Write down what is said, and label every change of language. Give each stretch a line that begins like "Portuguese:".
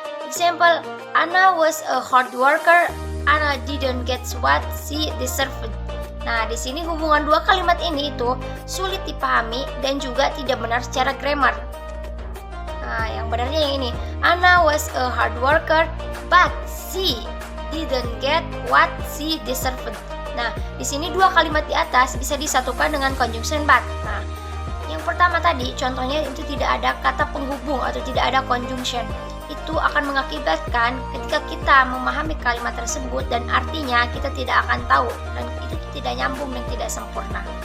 English: Example, Anna was a hard worker, Anna didn't get what she deserved.
Indonesian: Nah, di sini hubungan dua kalimat ini itu sulit dipahami dan juga tidak benar secara grammar. Nah, yang benarnya yang ini.
English: Anna was a hard worker, but she didn't get what she deserved.
Indonesian: Nah, di sini dua kalimat di atas bisa disatukan dengan conjunction but. Nah, yang pertama tadi contohnya itu tidak ada kata penghubung atau tidak ada conjunction. Itu akan mengakibatkan ketika kita memahami kalimat tersebut dan artinya kita tidak akan tahu dan itu tidak nyambung dan tidak sempurna.